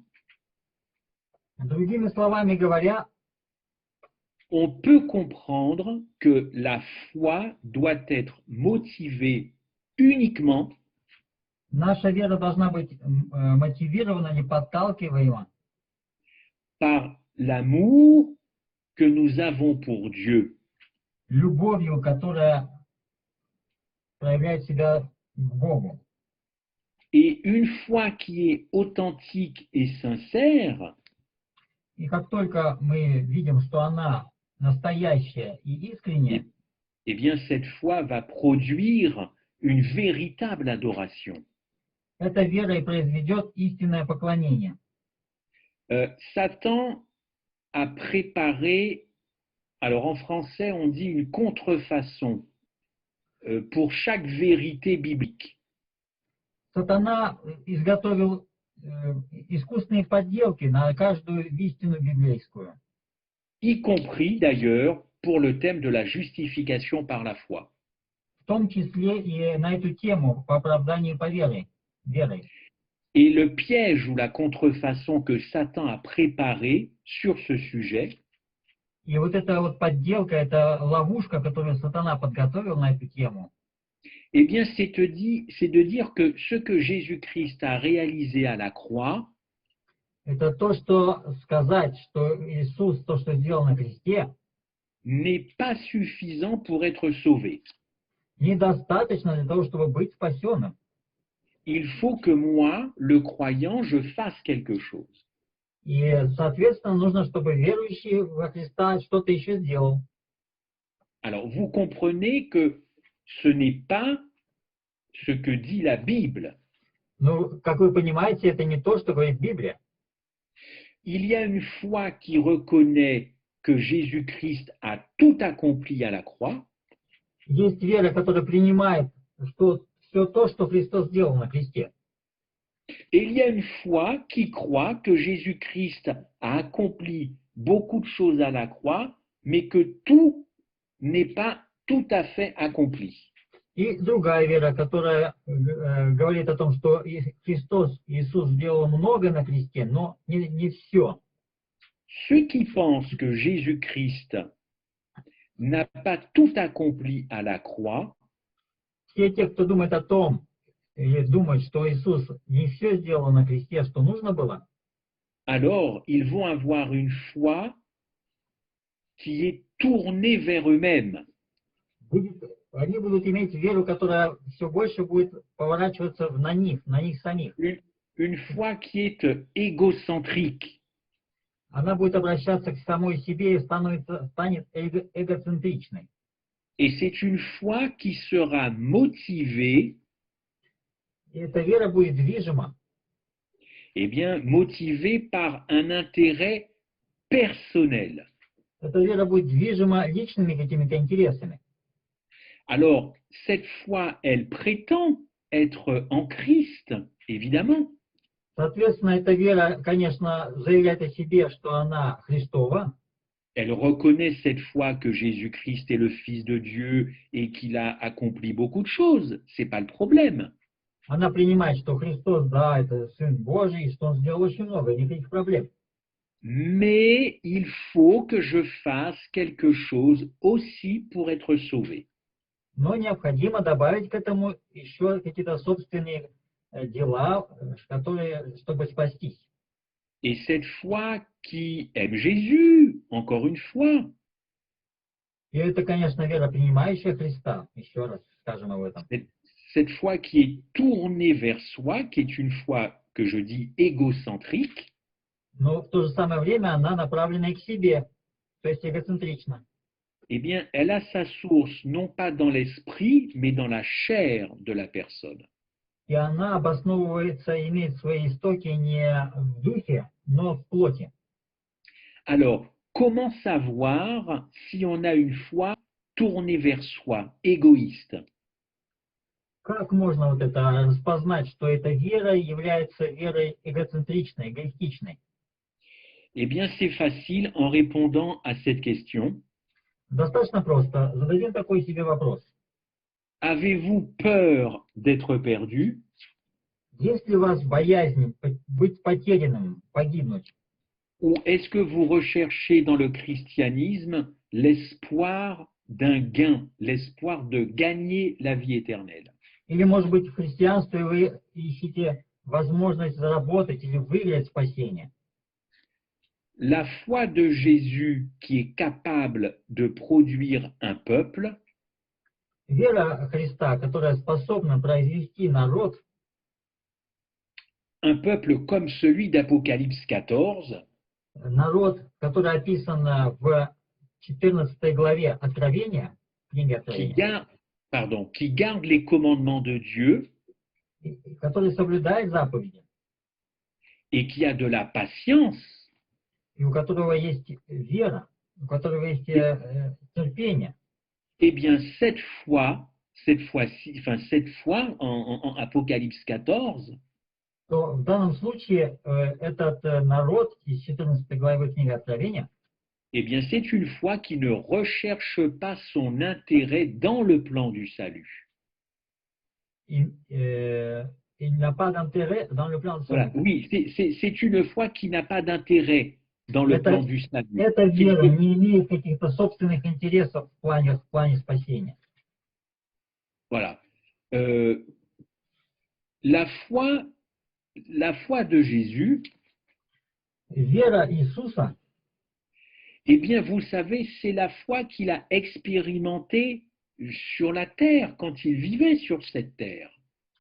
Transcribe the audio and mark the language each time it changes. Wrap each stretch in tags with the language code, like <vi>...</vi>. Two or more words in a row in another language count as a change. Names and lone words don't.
<ru>Другими словами говоря,</ru> <fr>on peut comprendre que la foi doit être motivée uniquement</fr> <ru>наша вера должна быть мотивирована, не подталкиваема</ru> <fr>par l'amour que nous avons pour Dieu.</fr> <ru>любовью, которая проявляет себя к Богу.</ru> <fr>Et une foi qui est authentique et sincère,</fr> <ru>И как только мы видим, что она настоящая и искренняя,</ru> <fr>eh bien cette foi va produire une véritable adoration.</fr> <ru>эта вера и произведет истинное поклонение.</ru> <fr>Satan a préparé, alors en français on dit une contrefaçon pour chaque vérité biblique.</fr> <ru>Сатана изготовил искусственные подделки на каждую истину библейскую.</ru> <fr>Y compris d'ailleurs pour le thème de la justification par la foi.</fr> <ru>В том числе и на эту тему по оправданию по верой.</ru> <fr>Et le piège ou la contrefaçon que Satan a préparé sur ce sujet,</fr> <ru>И вот эта вот подделка, это ловушка, которую сатана подготовил на эту тему.</ru> <fr>eh bien c'est de dire que ce que Jésus-Christ a réalisé à la croix,</fr> <ru>Это то, что сказать, что Иисус, то, что сделал на кресте,</ru> <fr>n'est pas suffisant pour être sauvé.</fr> <ru>недостаточно для того, чтобы быть спасенным.</ru> <fr>il faut que moi, le croyant, je fasse quelque chose.</fr> <ru>И, соответственно, нужно, чтобы верующий во Христа что-то еще сделал.</ru> <fr>Alors, vous comprenez que ce n'est pas ce que dit la Bible.</fr> <ru>Ну, как вы понимаете, это не то, что говорит Библия.</ru> <fr>Il y a une foi qui reconnaît que Jésus-Christ a tout accompli à la croix,</fr> <ru>Есть вера, которая принимает что все то, что Христос сделал на кресте.</ru> <fr>et il y a une foi qui croit que Jésus-Christ a accompli beaucoup de choses à la croix, mais que tout n'est pas tout à fait accompli.</fr> <ru>И другая вера, которая говорит о том, что Христос, Иисус сделал много на кресте, но не все.</ru> <fr>Ceux qui pensent que Jésus-Christ n'a pas tout accompli à la croix,</fr> <ru>Все те, кто думает о том, или думают, что Иисус не все сделал на кресте, что нужно было,</ru> <fr>alors ils vont avoir une foi qui est tournée vers eux-mêmes.</fr> <ru>они будут иметь веру, которая все больше будет поворачиваться на них самих.</ru> <fr>Une foi qui est égocentrique.</fr> <ru>Она будет обращаться к самой себе и станет эгоцентричной.</ru> <fr>Et c'est une foi qui sera motivée,</fr> <ru>И эта вера будет движима,</ru> <fr>eh bien, motivée par un intérêt personnel.</fr> <ru>эта вера будет движима личными какими-то интересами.</ru> <fr>Alors, cette foi, elle prétend être en Christ, évidemment.</fr> <ru>Соответственно, эта вера, конечно, заявляет о себе, что она Христова.</ru> <fr>Elle reconnaît cette fois que Jésus-Christ est le Fils de Dieu et qu'il a accompli beaucoup de choses. C'est pas le problème.</fr> <ru>Она принимает, что Христос, да, это Сын Божий, и что Он сделал очень много, никаких проблем.</ru> <fr>Mais il faut que je fasse quelque chose aussi pour être sauvé.</fr> <ru>Но необходимо добавить к этому еще какие-то собственные дела, чтобы спастись.</ru> <fr>Et cette foi qui aime Jésus, encore une fois,</fr> <ru>И это, конечно, вера, принимающая Христа. Еще раз скажем об этом.</ru> <fr>cette foi qui est tournée vers soi, qui est une foi que je dis égocentrique,</fr> <ru>Но в то же самое время она направлена и к себе, то есть эгоцентрична.</ru> <fr>eh bien, elle a sa source non pas dans l'esprit, mais dans la chair de la personne.</fr> <ru>И она обосновывается, имеет свои истоки не в духе, но в плоти.</ru> <fr>Alors, comment savoir si on a une foi tournée vers soi, égoïste?</fr> <ru>Как можно вот это распознать, что эта вера является верой эгоцентричной, эгоистичной?</ru> <fr>Eh bien, c'est facile en répondant à cette question.</fr> <ru>Достаточно просто. Зададим такой себе вопрос.</ru> <fr>Avez-vous peur d'être perdu?</fr> <ru>Есть ли у вас боязнь быть потерянным, погибнуть?</ru> <fr>Ou est-ce que vous recherchez dans le christianisme l'espoir d'un gain, l'espoir de gagner la vie éternelle?</fr> <ru>Или, может быть, в христианстве вы ищете возможность заработать или выиграть спасение?</ru> <fr>La foi de Jésus qui est capable de produire un peuple,</fr> <ru>Вера Христа, которая способна произвести народ,</ru> <fr>un peuple comme celui d'Apocalypse 14,</fr> <ru>народ, который описан в 14 главе Откровения, книги Откровения,</ru> <fr>qui garde les commandements de Dieu</fr> <ru>который соблюдает заповеди,</ru> <fr>et qui a de la patience,</fr> <ru>и у которого есть вера, у которого есть терпение,</ru> <fr>eh bien cette foi en Apocalypse 14,</fr> <ru>то в данном случае этот народ из 14 главы книги Откровения,</ru> <fr>eh bien c'est une foi qui ne recherche pas son intérêt dans le plan du salut. il n'a pas d'intérêt dans le plan de Voilà, salut. oui, c'est une foi qui n'a pas d'intérêt dans le plan du salut.</fr> <ru>Эта вера не имеет каких-то собственных интересов в плане спасения.</ru> <fr>Voilà. La foi de Jésus,</fr> <ru>Вера Иисуса,</ru> <fr>eh bien, vous savez, c'est la foi qu'il a expérimentée sur la terre, quand il vivait sur cette terre.</fr>